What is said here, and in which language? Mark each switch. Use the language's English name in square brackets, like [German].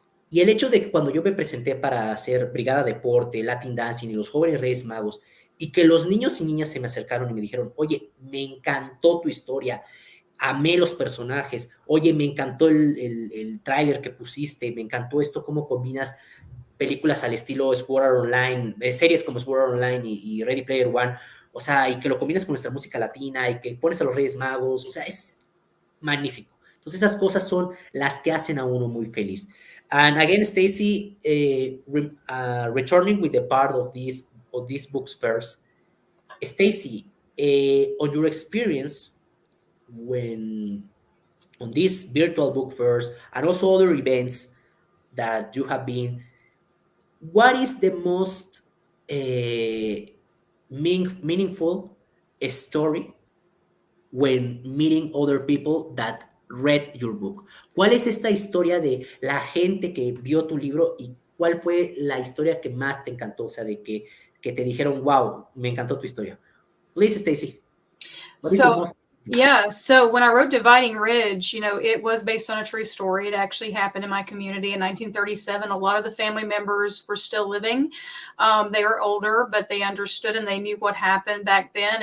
[Spanish] Y el hecho de que cuando yo me presenté para hacer Brigada Deporte, Latin Dancing y los Jóvenes Reyes Magos, y que los niños y niñas se me acercaron y me dijeron, oye, me encantó tu historia, amé los personajes, oye, me encantó el tráiler que pusiste, me encantó esto, cómo combinas películas al estilo Sword Art Online, series como Sword Art Online y Ready Player One, o sea, y que lo combinas con nuestra música latina y que pones a los Reyes Magos, o sea, es magnífico. Entonces esas cosas son las que hacen a uno muy feliz. [English] And again, Stacy, returning with the part of these books first, Stacy, on your experience when on these virtual book fairs and also other events that you have been, what is the most a meaningful story when meeting other people that read your book. [Spanish] ¿Cuál es esta historia de la gente que vio tu libro y cuál fue la historia que más te encantó? O sea, que te dijeron, wow, me encantó tu historia. [English] Please, Stacy, what is your So, most? yeah, so when I wrote Dividing Ridge, it was based on a true story. It actually happened in my community in 1937. A lot of the family members were still living. They were older, but they understood and they knew what happened back then.